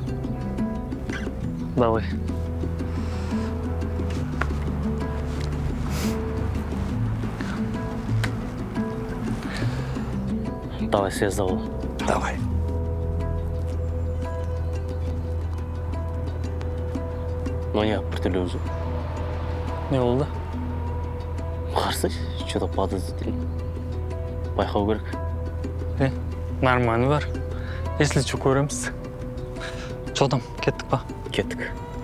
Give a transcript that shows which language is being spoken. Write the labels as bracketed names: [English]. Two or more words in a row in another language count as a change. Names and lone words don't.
[Russian] Давай. Давай, съездил. Давай. Ну, я определюсь. [Kazakh] Не болды? Қарсы, [Russian] что-то подозрительно. [Kazakh] Байқау керек. Нормально бар. [Russian] Если что, көреміз. Что там, [Kazakh] кеттік па? Кеттік.